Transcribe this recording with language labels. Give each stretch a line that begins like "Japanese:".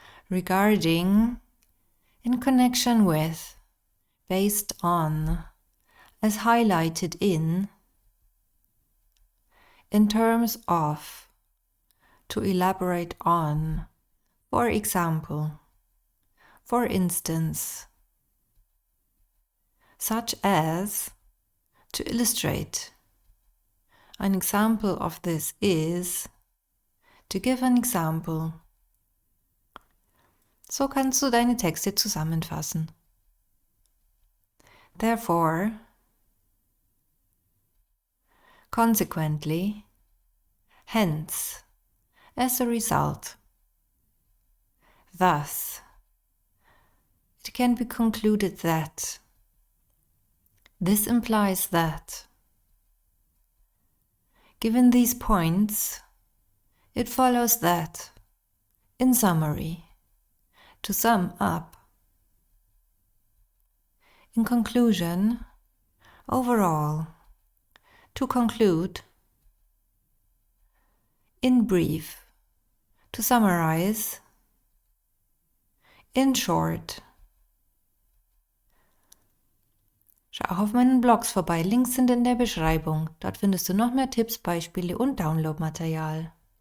English: Regarding, in connection with, based on, as highlighted in terms of, to elaborate on, for example, for instance, such as, to illustrate. Ein example of this is, to give an example.
German: So kannst du deine Texte zusammenfassen.
English: Therefore, consequently, hence, as a result, thus, it can be concluded that, this implies that, given these points, it follows that, in summary, to sum up, in conclusion, overall, to conclude, in brief, to summarize, in short.
German: Schau auch auf meinen Blogs vorbei, Links sind in der Beschreibung. Dort findest du noch mehr Tipps, Beispiele und Downloadmaterial.